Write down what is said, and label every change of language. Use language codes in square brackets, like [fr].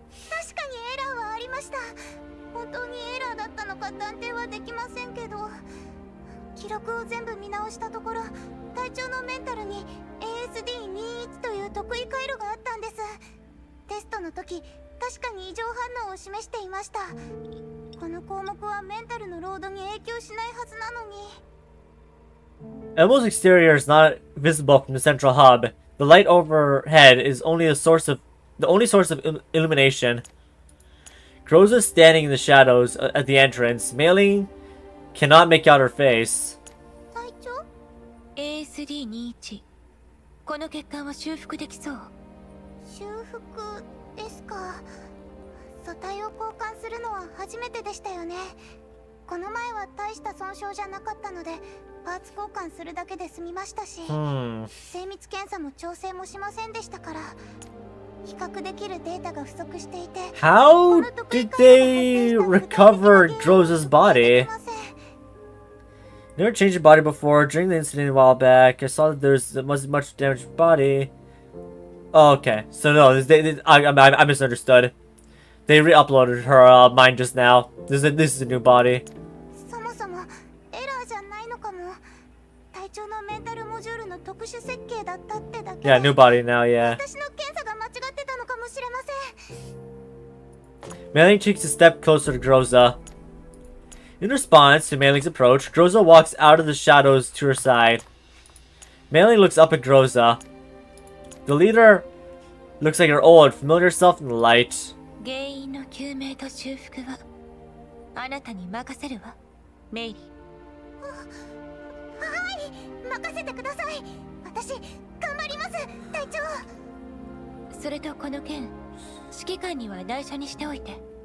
[ja] 確かにエラーはありました。本当にエラーだったのか断定はできませんけど、記録を全部見直したところ、隊長のメンタルに ASD21 という得意回路があったんです。テストの時確かに異常反応を示していました。この項目はメンタルのロードに影響しないはずなのに。 [en] Elbo's exterior is not visible from the central hub. The light overhead is only the only source of illumination. Groza is standing in the shadows at the entrance. Mailing cannot make out her face. [ja] 隊長 ASD21。この欠陥は修復できそう。修復ですか。素体を交換するのは初めてでしたよね。この前は大した損傷じゃなかったのでパーツ交換するだけで済みましたし、精密検査も調整もしませんでしたから、比較できるデータが不足していて。 [en] How did they recover Groza's body? Never changed your body before. During the incident a while back, I saw that there wasn't much damaged body. Oh, okay, so no, I misunderstood. They re-uploaded her mind just now. This is a new body. [ja] そもそもエラーじゃないのかも。体調のメンタルモジュールの特殊設計だったってだけ。 [en] Yeah, new body now, yeah. [ja] 私の検査が間違ってたのかもしれません。 [en] Mei Ling takes a step closer to Groza. In response to Mei Ling's approach, Groza walks out of the shadows to her side. Mei Ling looks up at Groza. The leader looks like her old, familiar self in the light. [ja] 原因の究明と修復はあなたに任せるわ、メイリー。はい、任せてください。私頑張ります、隊長。それとこの件、指揮官には内緒にしておいて。